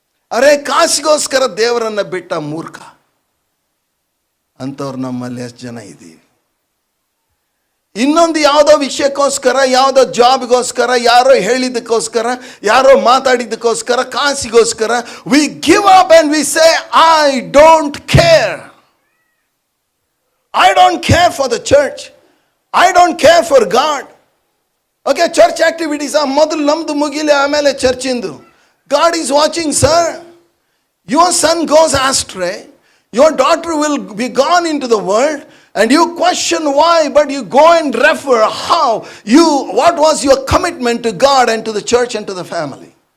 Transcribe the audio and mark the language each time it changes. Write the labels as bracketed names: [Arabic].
[Kannada] ಅರೆ, ಕಾಸಿಗೋಸ್ಕರ ದೇವರನ್ನು ಬಿಟ್ಟ ಮೂರ್ಖ ಅಂಥವ್ರು ನಮ್ಮಲ್ಲಿ ಎಷ್ಟು ಜನ ಇದ್ದೀವಿ. ಇನ್ನೊಂದು ಯಾವುದೋ ವಿಷಯಕ್ಕೋಸ್ಕರ, ಯಾವುದೋ ಜಾಬ್ಗೋಸ್ಕರ, ಯಾರೋ ಹೇಳಿದ್ದಕ್ಕೋಸ್ಕರ, ಯಾರೋ ಮಾತಾಡಿದ್ದಕ್ಕೋಸ್ಕರ, ಕಾಸಿಗೋಸ್ಕರ [English] We give up and we say I don't care. I don't care for the church. I don't care for God. [Kannada] Okay, [English] church activities are [Kannada] ಮೊದಲು ನಮ್ದು ಮುಗಿಲಿ, ಆಮೇಲೆ ಚರ್ಚಿಂದು. [English] God is watching, sir. Your son goes astray. Your daughter will be gone into the world. And you question why, but you go and refer how what was your commitment to God and to the church and to the family.